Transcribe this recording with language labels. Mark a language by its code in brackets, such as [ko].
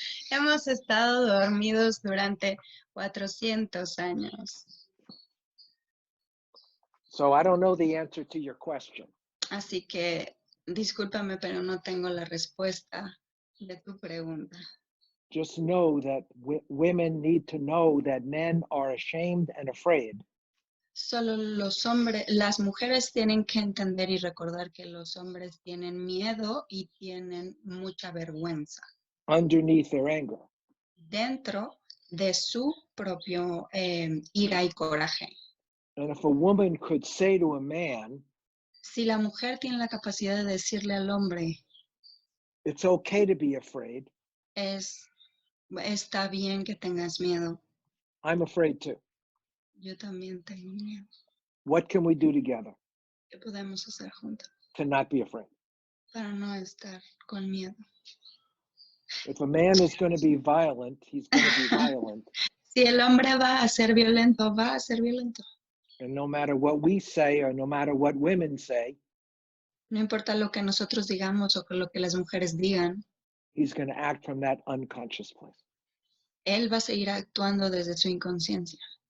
[es] Hemos estado dormidos durante 400 años. [en] So I don't know the answer to your question. [es] Así que discúlpame, pero no tengo la respuesta de tu pregunta. [en] Just know that women need to know that men are ashamed and afraid. [es] Solo las mujeres tienen que entender y recordar que los hombres tienen miedo y tienen mucha vergüenza. [en] Underneath their anger. [es] Dentro de su propio ira y coraje. [en] And if a woman could say to a man, [es] si la mujer tiene la capacidad de decirle al hombre, [en] it's okay to be afraid. [es] Está bien que tengas miedo. [en] I'm afraid too. [es] Yo también tengo miedo. [en] What can we do together? [es] ¿Qué podemos hacer juntos? [en] To not be afraid. [es] Para no estar con miedo. [en] If a man is going to be violent, he's going to be violent. [es] Si el hombre va a ser violento, va a ser violento. [en] And no matter what we say or no matter what women say, [es] no importa lo que nosotros digamos o lo que las mujeres digan, [en] he's going to act from that unconscious place. [es] Él va a seguir actuando desde su inconsciencia.